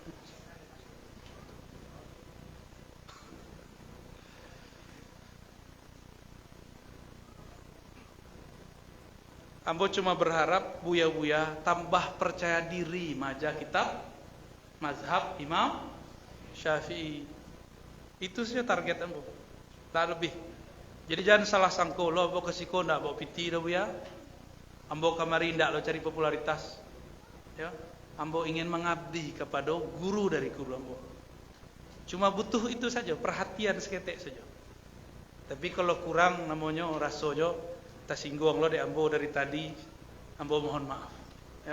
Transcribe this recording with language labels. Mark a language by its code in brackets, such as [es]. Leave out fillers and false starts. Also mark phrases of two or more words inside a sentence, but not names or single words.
[min] Ambo cuma berharap buya-buya tambah percaya diri maja kitab mazhab Imam Syafi'i. Itu saja target ambo. Tak lebih. Jadi jangan salah sangka lo ambo kesiko ndak bawa piti dah buya. Ambo kamari ndak lo cari popularitas. Ya. Ambo ingin mengabdi kepada guru dari guru ambo. Cuma butuh itu saja, perhatian seketek saja. Tapi kalau kurang namanya rasojo tersinggung lo de ambo dari tadi, ambo mohon maaf.